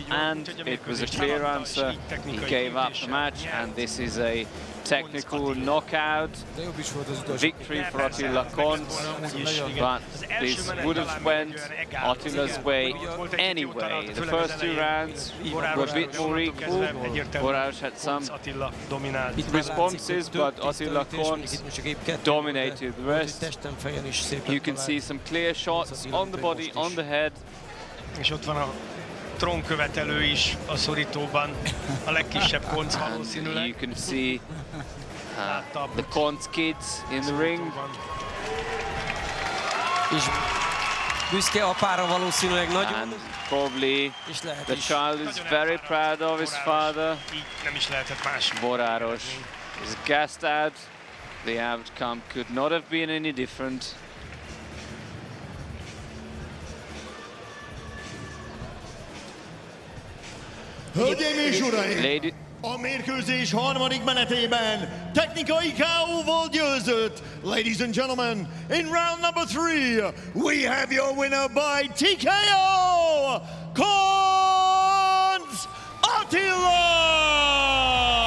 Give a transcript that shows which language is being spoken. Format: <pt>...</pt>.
<en>And it was a clear answer. He gave up the match, and this is a technical knockout victory for Attila Koncz, but this would have went Attila's way anyway. The first 2 rounds were a bit more equal. Boráros had some responses, but Attila Koncz dominated the rest. You can see some clear shots on the body, on the head.</en> <hu>Trónkövetelő is a szorítóban, a legkisebb Koncz valószínűleg.</hu> <en>You can see the Koncz kids in the ring.</en> <hu>És büszke apára valószínűleg nagyon.</hu> <en>Probably the child is very proud of his father.</en> <hu>Nem is lehetett más.</hu> <en>Boráros is gassed out. The outcome could not have been any different.</en> <hu>Hölgyeim és uraim! A mérkőzés harmadik menetében technikai KO-val győzött.</hu> <en>Ladies and gentlemen, in round number 3, we have your winner by TKO, Koncz Attila!</en>